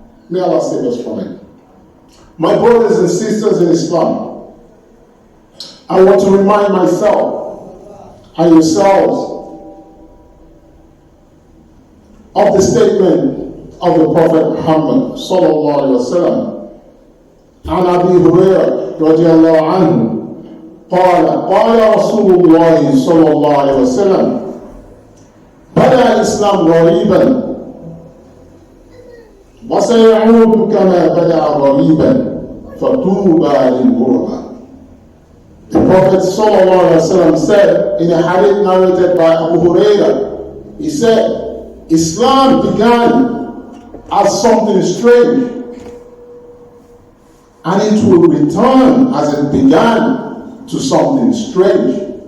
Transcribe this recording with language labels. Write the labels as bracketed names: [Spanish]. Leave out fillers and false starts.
[English] May Allah save us from it. My brothers and sisters in Islam, I want to remind myself and yourselves of the statement of the Prophet Muhammad sallallahu alaihi wasallam. [Arabic] عن أبي هريرة رضي الله عنه قال رسول الله صلى الله عليه وسلم بدأ الإسلام غريبا وسيعود كما بدأ غريبا فطوبى للغرباء. [English] The Prophet sallallahu alaihi wasallam said in a hadith narrated by Abu Hurairah, he said, Islam began as something strange, and it will return as it began to something strange.